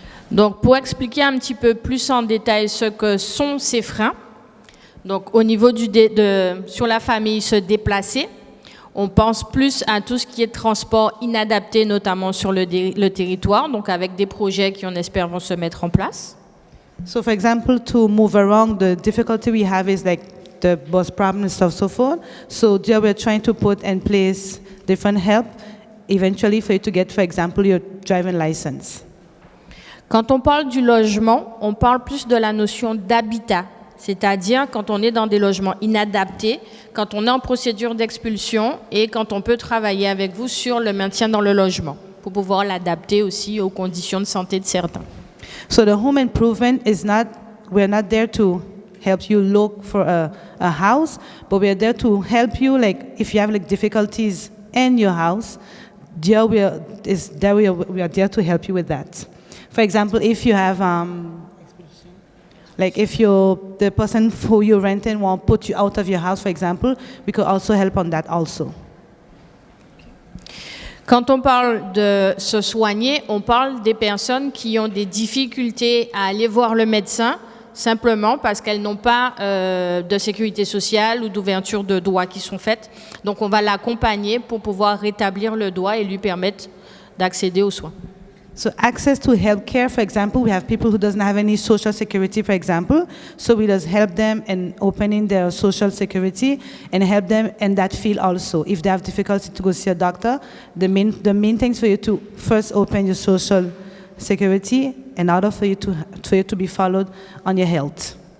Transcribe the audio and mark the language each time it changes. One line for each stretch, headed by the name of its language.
French: Donc, pour expliquer un petit peu plus en détail ce que sont ces freins, donc au niveau sur la famille se déplacer, on pense plus à tout ce qui est transport inadapté, notamment sur le territoire, donc avec des projets qui, on espère, vont se mettre en place.
English: So for example, to move around, the difficulty we have is like the bus problem and stuff so forth. So there we're trying to put in place different help eventually for you to get, for example, your driving license.
French: Quand on parle du logement, on parle plus de la notion d'habitat, c'est-à-dire quand on est dans des logements inadaptés, quand on est en procédure d'expulsion et quand on peut travailler avec vous sur le maintien dans le logement pour pouvoir l'adapter aussi aux conditions de santé de certains.
English: So the home improvement is not, we're not there to help you look for a house, but we're there to help you, like if you have like difficulties in your house, there we are there to help you with that. For example, if you have, like if the person who you're renting won't put you out of your house, for example, we could also help on that also.
French: Quand on parle de se soigner, on parle des personnes qui ont des difficultés à aller voir le médecin simplement parce qu'elles n'ont pas de sécurité sociale ou d'ouverture de doigts qui sont faites. Donc on va l'accompagner pour pouvoir rétablir le doigt et lui permettre d'accéder aux soins.
English: So access to healthcare, for example, we have people who doesn't have any social security, for example. So we just help them in opening their social security and help them in that field also. If they have difficulty to go see a doctor, the main things for you to first open your social security in order for you to be followed on your health.